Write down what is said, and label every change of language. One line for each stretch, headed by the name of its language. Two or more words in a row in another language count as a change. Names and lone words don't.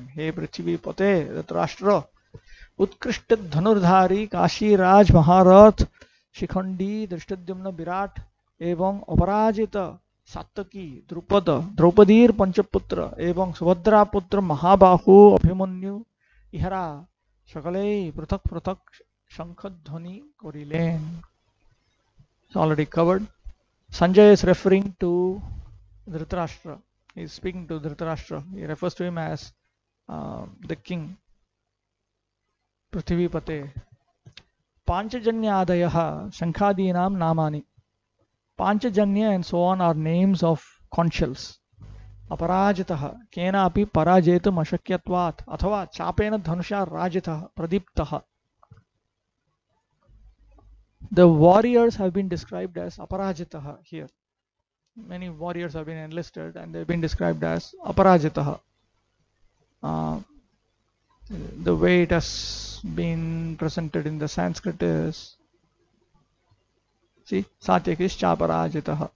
Bangla: হে পৃথিবীপতে ধৃতরাষ্ট্র, উৎকৃষ্ট ধনুর্ধারী কাশীরাজ মহারথ শিখণ্ডী ধৃষ্টদ্যুম্ন বিরাট এবং অপরাজিত সাত্যকী দ্রুপদ দ্রৌপদীর পঞ্চপুত্র এবং সুভদ্রা পুত্র মহাবাহু অভিমন্যু ইহারা সকলেই পৃথক পৃথক শঙ্খধ্বনি করিলেন.
English: It's already covered. Sanjay is referring to Dhritarashtra. He is speaking to Dhritarashtra. He refers to him as the king, Prithivipate.
Sanskrit: पञ्चजन्यादयः शङ्खादीनां नामानि.
English: Panchajanya and so on are names of conch shells.
Sanskrit: अपराजितः केनापि पराजेतुम् अशक्यत्वात् अथवा चापेन धनुषा राजितः प्रदीप्तः.
English: The warriors have been described as aparajitah here. Many warriors have been enlisted and they've been described as aparajitah. The way it has been presented in the Sanskrit is, see,
Sanskrit: सात्यकिश्च अपराजितः.